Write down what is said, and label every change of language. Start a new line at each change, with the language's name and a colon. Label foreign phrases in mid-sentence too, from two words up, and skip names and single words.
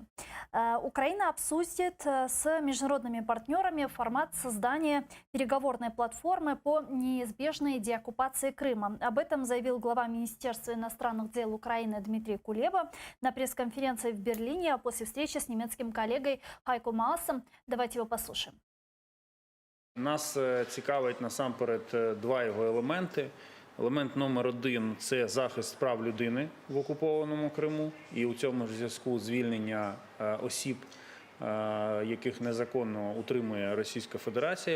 Russian: Украина обсудит с международными партнерами формат создания переговорной платформы по неизбежной деоккупации Крыма. Об этом заявил глава Министерства иностранных дел Украины Дмитрий Кулеба на пресс-конференции в Берлине после встречи с немецким коллегой Хайко Маасом. Давайте его послушаем.
Ukrainian: Нас цікавить насамперед два його елементи. Елемент номер один – це захист прав людини в окупованому Криму. І у цьому ж зв'язку звільнення осіб, яких незаконно утримує Російська Федерація.